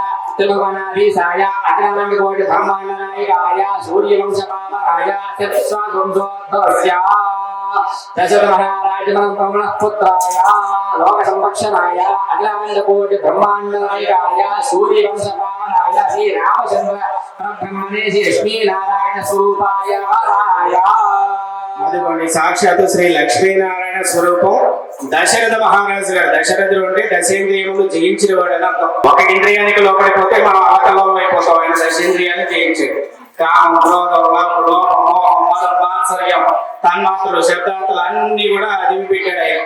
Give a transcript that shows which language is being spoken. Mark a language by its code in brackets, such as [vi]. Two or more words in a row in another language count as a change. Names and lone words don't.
[sa] त्रिभुवनाधीशाय अखिलाण्डकोटि ब्रह्माण्डनायकाय सूर्यवंशपावनाय विश्वासवंशोद्भवस्य दशरथमहाराजमनः पुत्राय लोकसंरक्षणाय अखिलाण्डकोटि ब्रह्माण्डनायकाय सूर्यवंशपावनाय श्रीरामचन्द्र ब्रह्मणे श्री लक्ष्मीनारायण स्वरूपाय वराय [te] అదిగోండి సాక్షాత్తు శ్రీ లక్ష్మీనారాయణ స్వరూపం దశరథ మహారాజు గారు. దశరథుడు అంటే దశేంద్రియములు జయించిన వాడు అని అర్థం. ఒక ఇంద్రియానికి లోపడిపోతే మనం ఆకలం అయిపోతాం. ఆయన దశేంద్రియాన్ని జయించాడు. కామం, క్రోధం, లోపం, మోహం, మదం, మాత్సర్యం, తన్మాత్రలు, శబ్దాతులు అన్ని కూడా అదిమి పెట్టాడు ఆయన.